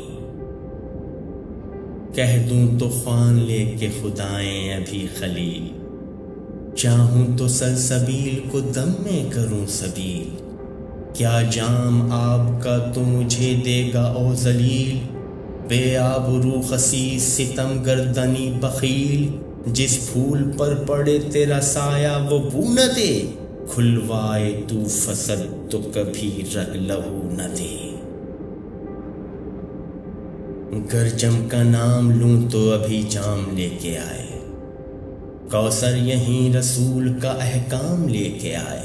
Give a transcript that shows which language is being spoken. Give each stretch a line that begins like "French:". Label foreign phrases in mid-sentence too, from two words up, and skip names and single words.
Urdu: کہہ دوں تو خوان لے کے خدائیں ابھی خلیل، چاہوں تو سلسبیل کو دم میں کروں سبیل۔ کیا جام آب کا تو مجھے دے گا او ذلیل، بے آب رو خسیس ستم گردنی بخیل۔ جس پھول پر پڑے تیرا سایہ وہ بو نہ دے، کھلوائے تو فصل تو کبھی رگ لہو نہ دے۔ گر جم کا نام لوں تو ابھی جام لے کے آئے، کوثر یہیں رسول کا احکام لے کے آئے۔